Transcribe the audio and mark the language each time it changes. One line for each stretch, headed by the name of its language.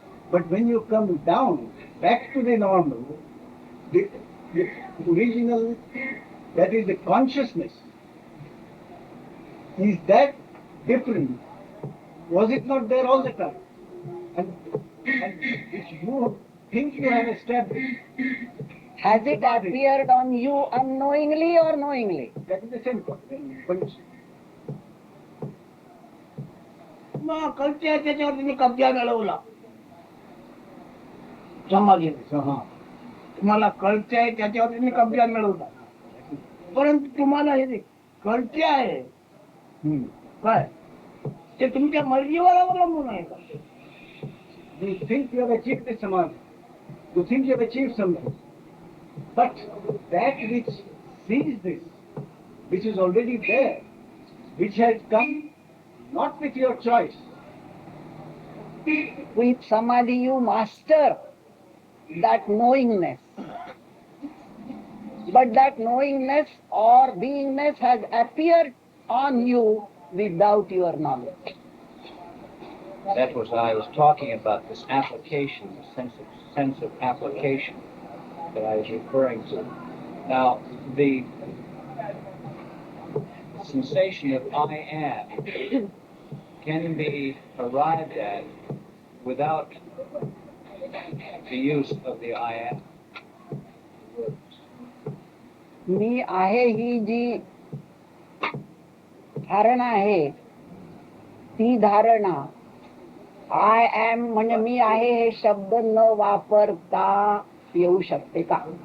English: But when you come down, back to the normal, the original, that is the consciousness, is that different? Was it not there all the time? And which you think you have established. Has it appeared on you unknowingly or knowingly? That is the same point.
Marathi: मग कळते त्याच्यावर तुम्ही कब्जा मिळवला समाधीने. तुम्हाला कळते त्याच्यावर तुम्ही कब्जा मिळवला परंतु तुम्हाला हे कळते आहे काय ते तुमच्या मर्जीवर अवलंबून आहे का.
English: You think you have achieved the samadhi. You think you have achieved something. But that which sees this, which is already there, which has come not with your choice. With samadhi you master that knowingness. But that knowingness or beingness has appeared on you without your knowledge. That was I was talking about, this application, the sense of application that I was referring to. Now, the sensation of I am can be arrived at without the use of the I am.
Marathi: मी आहे ही जी धारणा आहे, ती धारणा I am म्हणजे मी आहे हे शब्द न वापरता येऊ शकते का?